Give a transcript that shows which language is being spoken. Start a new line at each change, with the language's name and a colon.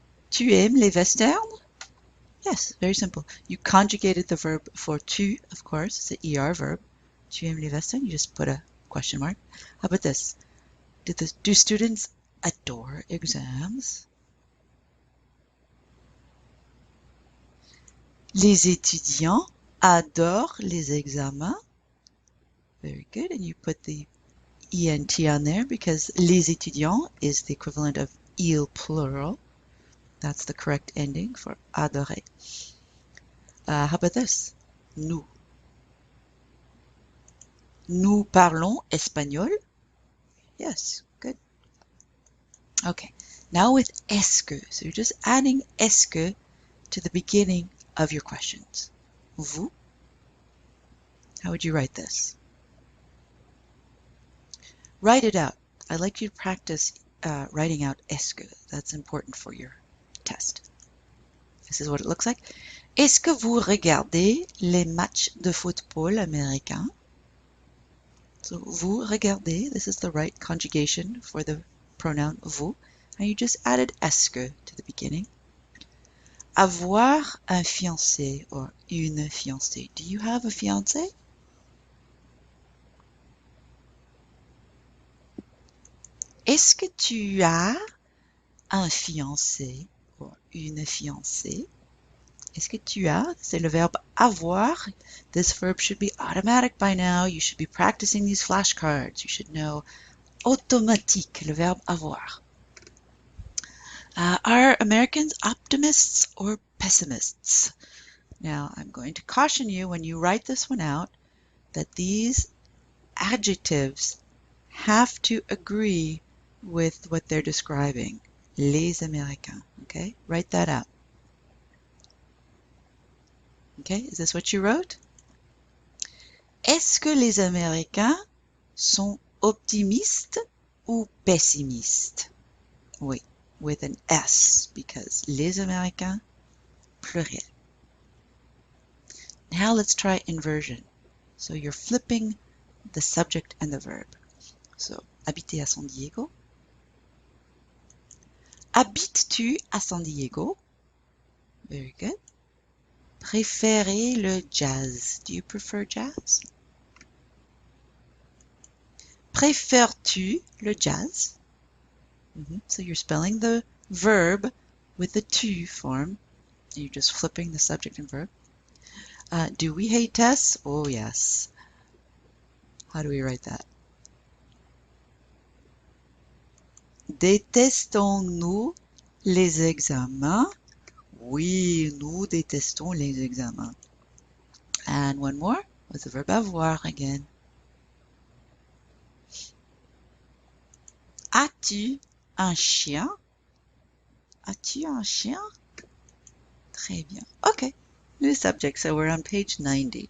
French: Tu aimes les westerns?
English: Yes, very simple. You conjugated the verb for tu, of course. It's an ER verb.
French: Tu aimes les westerns?
English: You just put a question mark. How about this? Do students adore exams?
French: Les étudiants adorent les examens.
English: Very good. And you put the ENT on there because les étudiants is the equivalent of il plural. That's the correct ending for adorer. How about this? Nous.
French: Nous parlons espagnol.
English: Yes, good. Okay, now with est-ce que. So you're just adding est-ce que to the beginning of your questions. Vous. How would you write this? Write it out. I'd like you to practice writing out est-ce que. That's important for your test. This is what it looks like.
French: Est-ce que vous regardez les matchs de football américains?
English: So vous regardez, this is the right conjugation for the pronoun vous, and you just added est-ce que to the beginning.
French: Avoir un fiancé or une fiancée.
English: Do you have a fiancé?
French: Est-ce que tu as un fiancé or une fiancée? Est-ce que tu as? C'est le verbe avoir.
English: This verb should be automatic by now. You should be practicing these flashcards. You should know automatique, le verbe avoir. Are Americans optimists or pessimists? Now, I'm going to caution you when you write this one out that these adjectives have to agree with what they're describing. Les Américains. Okay, write that out. Okay, is this what you wrote?
French: Est-ce que les Américains sont optimistes ou pessimistes?
English: Oui, with an S, because les Américains, pluriel. Now let's try inversion. So you're flipping the subject and the verb.
French: So, habiter à San Diego. Habites-tu à San Diego?
English: Very good.
French: Préférez le jazz.
English: Do you prefer jazz?
French: Préfères-tu le jazz?
English: So you're spelling the verb with the tu form. You're just flipping the subject and verb. Do we hate tests? Oh, yes. How do we write that?
French: Détestons-nous les examens? Oui, nous détestons les examens.
English: And one more with the verb avoir again.
French: As-tu un chien? As-tu un chien? Très bien.
English: Okay, new subject. So we're on page 90.